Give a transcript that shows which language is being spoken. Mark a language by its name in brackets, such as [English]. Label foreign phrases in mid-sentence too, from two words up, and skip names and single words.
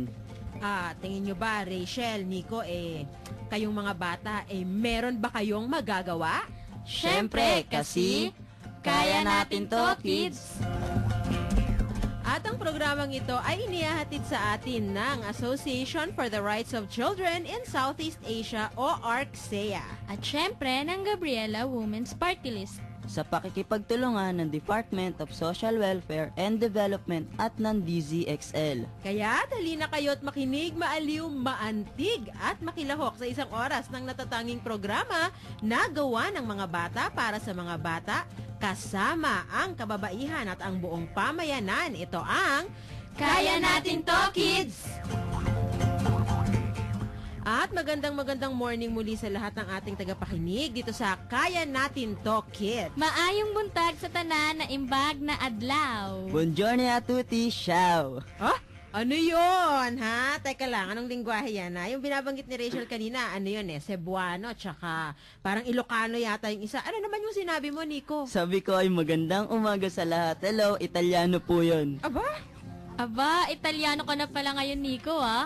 [Filipino] Tingin nyo ba, Rachel, Nico, kayong mga bata, meron ba kayong magagawa? Syempre, kasi Kaya Natin To, Kids! At ang programang ito ay inihahatid sa atin ng Association for the Rights of Children in Southeast Asia o ARC-CEA. At syempre ng Gabriela Women's Party List. sa pakikipagtulungan ng Department of Social Welfare and Development at ng DZXL. Kaya dali na kayo't makinig, maaliw, maantig at makilahok sa isang oras ng natatanging programa na gawa ng mga bata para sa mga bata, kasama ang kababaihan at ang buong pamayanan. Ito ang Kaya Natin To, Kids! At magandang morning muli sa lahat ng ating tagapakinig dito sa Kaya Natin To, Kids. [Cebuano] Maayong buntag sa tanan na [Iloko] imbag na adlaw. [Italian] Buongiorno a tutti, ciao! [Filipino] Ano yun, ha? Teka lang, anong lingwahe yan, ha? Yung binabanggit ni Rachel kanina, ano yun Cebuano, tsaka parang Ilocano yata yung isa. Ano naman yung sinabi mo, Nico? Sabi ko ay magandang umaga sa lahat. Hello, Italiano po yun. Aba, Italiano ka na pala ngayon, Nico, ha?